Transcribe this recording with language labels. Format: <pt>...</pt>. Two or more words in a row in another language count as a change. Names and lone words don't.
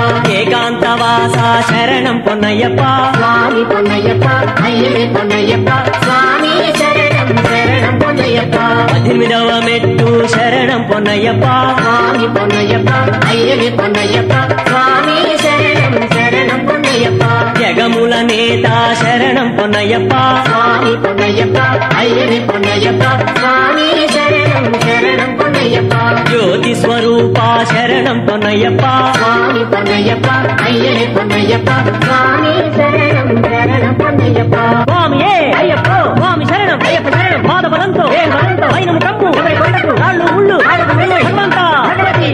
<ta>ஏகாந்தவாசா சரணம் பொன்னையப்பா சுவாமி பொன்னையப்பா ஐயனே பொன்னையப்பா சுவாமி சரணம் சரணம் பொன்னையப்பா 18வமிட்டு சரணம் பொன்னையப்பா சுவாமி பொன்னையப்பா ஐயனே பொன்னையப்பா சுவாமி சரணம் சரணம் பொன்னையப்பா</ta> <te>జగముల నేత శరణం పొన్నయ్యప్ప</te> <ta>சுவாமி பொன்னையப்பா ஐயனே பொன்னையப்பா சுவாமி சரணம் சரணம் பொன்னையப்பா</ta> <te>జ్యోతి స్వరూప శరణం పొన్నయ్యప్ప</te> <ta>சுவாமி பொன்னையப்பா ஐயனே பொன்னையப்பா சுவாமி சரணம் சரணம் பொன்னையப்பா</ta> <te>స్వామియే అయ్యప్ప స్వామి శరణం అయ్యప్ప శరణం పాదపదంతో వైనము కమ్ము కొండకు రాళ్ళు ముళ్ళు భగవంత భగవతి</te>